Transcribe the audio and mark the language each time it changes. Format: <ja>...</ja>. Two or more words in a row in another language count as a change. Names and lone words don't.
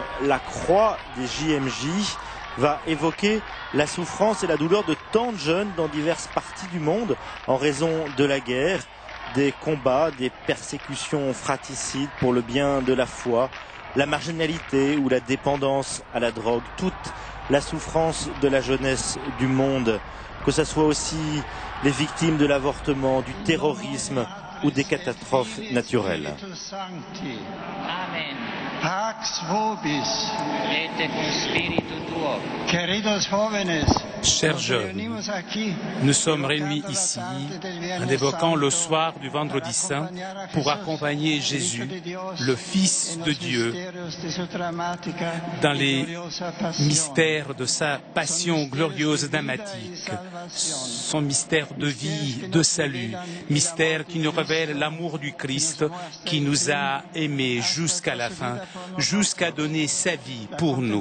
<fr>la croix des JMJ va évoquer la souffrance et la douleur de tant de jeunes dans diverses parties du monde en raison de la guerre, des combats, des persécutions fratricides pour le bien de la foi, la marginalité ou la dépendance à la drogue, toute la souffrance de la jeunesse du monde, que ce soit aussi les victimes de l'avortement, du terrorisme ou des catastrophes naturelles. Amen.</fr> <la>Pax vobis. Et cum spiritu tuo.</la> <es>Queridos jóvenes,</es> <fr>Chers jeunes, nous sommes réunis ici en évoquant le soir du Vendredi Saint pour accompagner Jésus, le Fils de Dieu, dans les mystères de sa passion glorieuse et dramatique, son mystère de vie, de salut, mystère qui nous révèle l'amour du Christ qui nous a aimés jusqu'à la fin, jusqu'à donner sa vie pour nous.</fr>